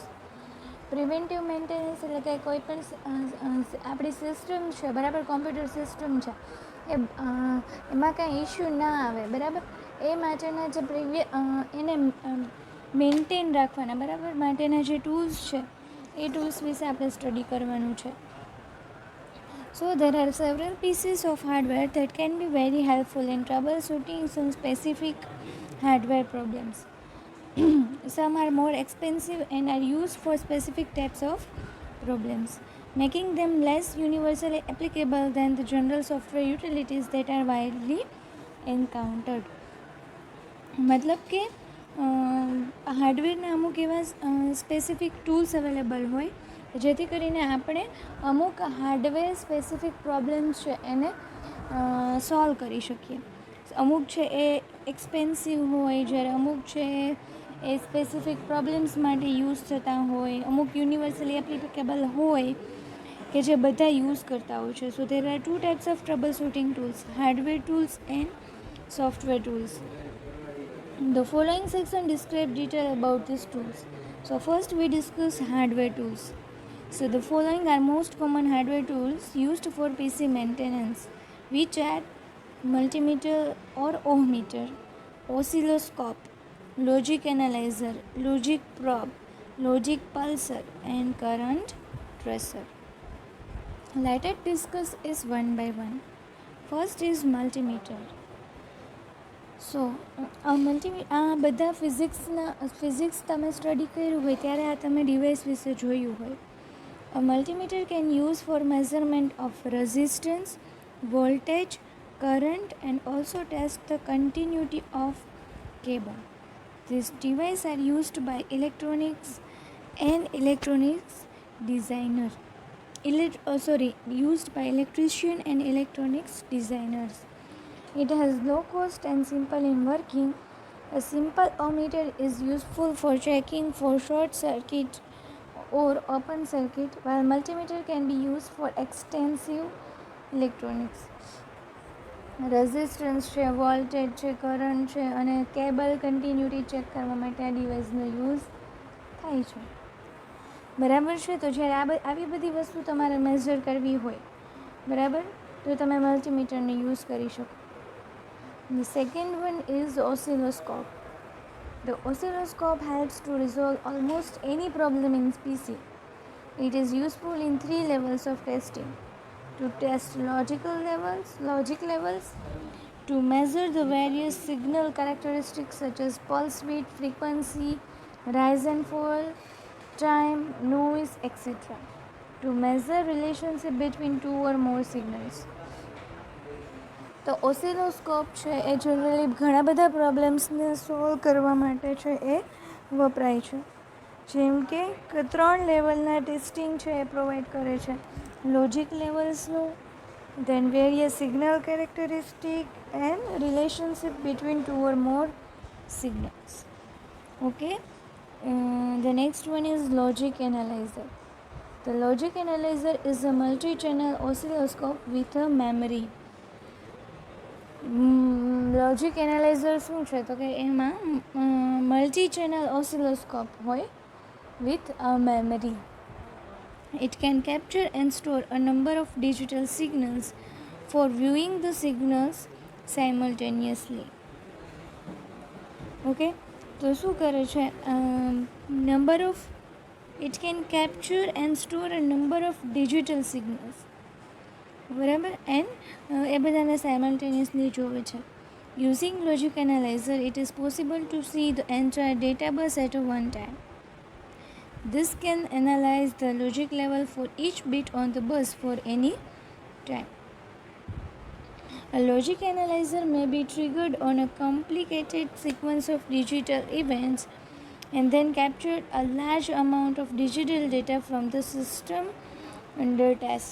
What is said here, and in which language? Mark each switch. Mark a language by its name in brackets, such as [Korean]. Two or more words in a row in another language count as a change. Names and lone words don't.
[English] preventive maintenance [Gujarati] એટલે કે કોઈ પણ આપણી સિસ્ટમ છે, બરાબર, [English] computer system [Gujarati] છે, એમાં કાંઈ ઇશ્યુ ના આવે, બરાબર, એ માટેના જે એને મેન્ટેન રાખવાના, બરાબર, માટેના જે ટૂલ્સ છે એ ટૂલ્સ વિશે આપણે સ્ટડી કરવાનું છે. [English] So there are several pieces of hardware that can be very helpful in troubleshooting some specific hardware problems. Some are more expensive and are used for specific types of problems, making them less universally applicable than the general software utilities that are widely encountered. [Gujarati] मतलब કે હાર્ડવેરના અમુક એવા [English] specific tools available [Gujarati] હોય જેથી કરીને આપણે અમુક [English] hardware specific problems [Gujarati] છે એને સોલ્વ કરી શકીએ. અમુક છે એ એક્સપેન્સિવ હોય, જ્યારે અમુક છે એ [English] specific problems [Gujarati] માટે યુઝ થતા હોય, અમુક [English] universally applicable [Gujarati] હોય કે જે બધા યુઝ કરતા હોય છે. [English] So there are two types of trouble shooting tools, hardware tools and software tools. The following section describe detail about these tools. So first we discuss hardware tools. So the following are most common hardware tools used for PC maintenance, which are multimeter or ohmmeter, oscilloscope, logic analyzer, logic probe, logic pulsar and current tracer. Let us discuss is one by one. First is multimeter. [Gujarati] સો આ બધા ફિઝિક્સ તમે સ્ટડી કર્યું હોય ત્યારે આ તમે ડિવાઇસ વિશે જોયું હોય. [English] A multimeter can use for measurement of resistance, voltage, current and also test the continuity of cable. These devices are used by electronics designers. Used by electrician and electronics designers. It has low cost and simple in working. A simple ohmmeter is useful for checking for short circuit or open circuit, while multimeter can be used for extensive electronics. [Gujarati] રેઝિસ્ટન્સ છે, વોલ્ટેજ છે, કરંટ છે અને [English] cable continuity [Gujarati] ચેક કરવા માટે આ ડિવાઇસનો યુઝ થાય છે, બરાબર છે. તો જ્યારે આવી બધી વસ્તુ તમારે મેઝર કરવી હોય, બરાબર, તો તમે મલ્ટીમીટરને યુઝ કરી શકો. [English] The second one is oscilloscope. The oscilloscope helps to resolve almost any problem in PC. It is useful in 3 levels of testing: to test logic levels, to measure the various signal characteristics such as pulse width, frequency, rise and fall, time, noise, etc., to measure relationship between two or more signals. [Gujarati] તો ઓસિલોસ્કોપ છે એ જનરલી ઘણા બધા પ્રોબ્લેમ્સને સોલ્વ કરવા માટે છે એ વપરાય છે. જેમ કે 3 લેવલના ટેસ્ટિંગ છે એ પ્રોવાઈડ કરે છે: લોજિક લેવલ્સનું, [English] then various signal characteristic and relationship between two or more signals. ઓકે, the next one is logic analyzer. The logic analyzer is a multi-channel oscilloscope with a memory. [Gujarati] લોજિક એનાલાઇઝર શું છે તો કે એમાં [English] multi channel oscilloscope [Gujarati] હોય [English] with a memory. It can capture and store a number of digital signals for viewing the signals simultaneously. [Gujarati] Okay, તો શું કરે છે, [English] it can capture and store a number of digital signals, [Gujarati] બરાબર, એન્ડ એ બધાને સાયમલ્ટેનિયસલી જોવે છે. [English] Using logic analyzer, it is possible to see the entire data bus at one time. This can analyze the logic level for each bit on the bus for any time. A logic analyzer may be triggered on a complicated sequence of digital events and then captured a large amount of digital data from the system under test.